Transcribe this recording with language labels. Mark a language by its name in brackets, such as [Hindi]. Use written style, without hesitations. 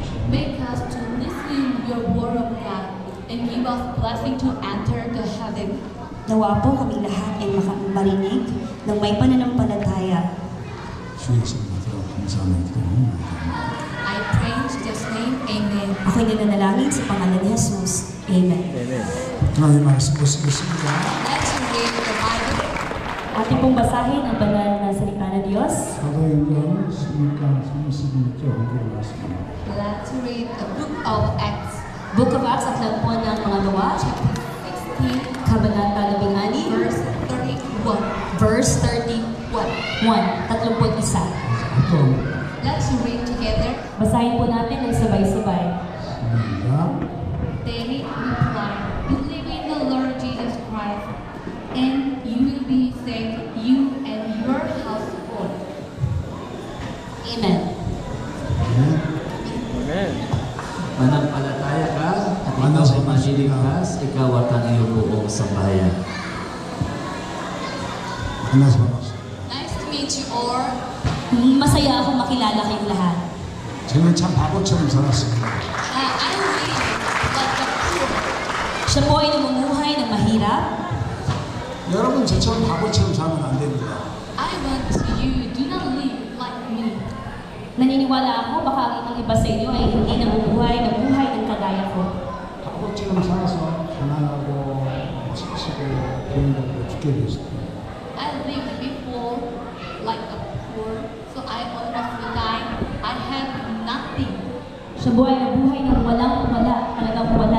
[English] Make us to listen your word of God and give us blessing to enter the heaven. [Filipino] Nawa po kami lahat ay marinig ng may pananampalataya. [Korean] 주의 이름 받들어 감사하며 기도합니다. [English] I pray in Jesus' name, amen. [Filipino] Ako'y nananalangin sa pangalan ni Jesus. Amen. Amen. [Korean] 하나님의 말씀 보시겠습니다. [English] Let's read the Bible. [Filipino] Ating pong basahin ang banal na salita ng Diyos. [Korean] 사도행전 16강 31절 한절 말씀입니다. [English] Let's read the book of Acts, [Filipino] Book of Acts, Aklat po ng mga gawa, [English] chapter 16, [Filipino] Kabanata 16, [English] verse 31. verse 31. 31. [Korean] 또 [English] Let's read together. [Filipino] Basahin po natin ng sabay-sabay. [Korean] 시작. [English] David replied, "Believe in the Lord Jesus Christ, and you will be saved, you and your household." Amen. Amen. [Filipino] Manampalataya ka at ikaw Manas- ay maliligtas, ikaw at ang iyong buong sambahayan. [Korean] 만나서 반갑습니다. [English] Nice to meet you all. [Filipino] Masaya akong makilala kayong lahat. [Korean] 저는 참 바보처럼 살았습니다. [English] I live like a poor. [Filipino] Siya po ay namumuhay ng mahirap. [Korean] 여러분 저처럼 바보처럼 살면 안 됩니다. [English] I want you do not live like me. [Filipino] Naniniwala ako baka ang ibang iba sa inyo ay hindi namumuhay ng buhay ng kagaya ko. [Korean] 바보처럼 살아서 가난하고 채식을 부인하고 죽게 되었습니다. [English] I lived before like a poor, so I almost died. I have nothing. [Filipino] Siya po ay nabuhay ng walang wala, talagang wala